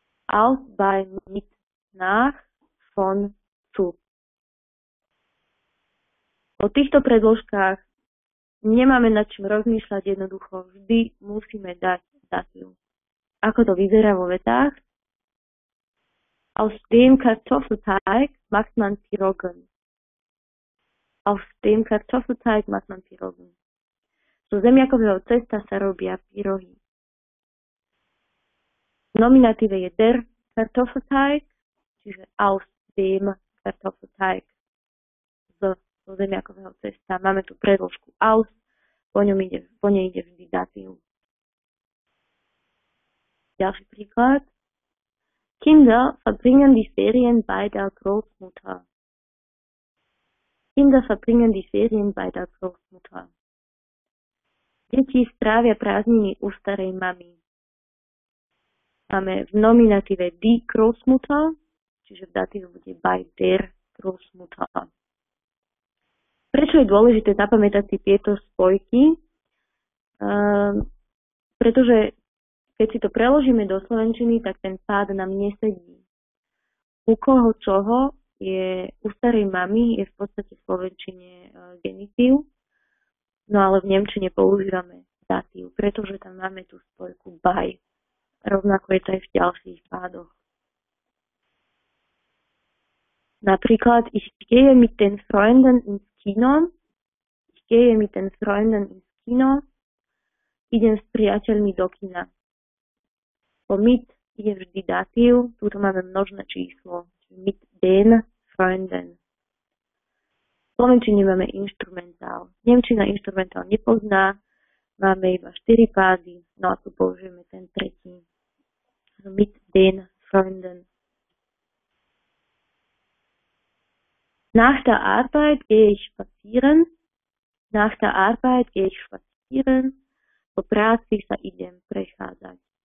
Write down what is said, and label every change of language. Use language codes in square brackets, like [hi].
[de] Aus, bei, mit, nach, von, zu. [sk] O týchto predložkách nemáme nad čím rozmýšľať, jednoducho vždy musíme dať datív. Ako to vyzerá vo vetách? [de] Aus dem Kartoffelteig macht man Piroggen. Aus dem Kartoffelteig macht man Piroggen. [sk] Zo zemiakového cesta sa robia pyrohy. V nominatíve je [de] der Kartoffelteig, [sk] čiže [de] aus dem Kartoffelteig. [sk] Zo zemiakového cesta. Máme tu predložku aus, po nej ide vždy datív. Ďalší príklad. [de] Kinder verbringen die Ferien bei der Großmutter. Kinder verbringen die Ferien bei der Großmutter. [sk] Deti strávia prázdniny u starej mamy. Máme v nominatíve die Großmutter, čiže v datíve bude [de] by der Großmutter. [sk] Prečo je dôležité zapamätať si tieto spojky? Pretože keď si to preložíme do slovenčiny, tak ten pád nám nesedí. U koho čoho je u starej mamy je v podstate v slovenčine genitív, no ale v nemčine používame datív, pretože tam máme tú spojku by. Rovnako je to aj v ďalších pádoch. Napríklad, [de] ich gehe mit den Freunden ins Kino. Ich gehe mit den Freunden ins Kino. [sk] Idem s priateľmi do kina. Po mit je vždy datív, tu máme množné číslo, [de] mit den Freunden. [sk] V slovenčine máme inštrumentál. Nemčina inštrumentál nepozná, máme iba 4 pády, no a tu použijeme ten tretí. [de] Mit den Freunden. Nach der Arbeit gehe ich spazieren. Nach der Arbeit gehe ich spazieren. [sk] Po práci sa idem prechádzať.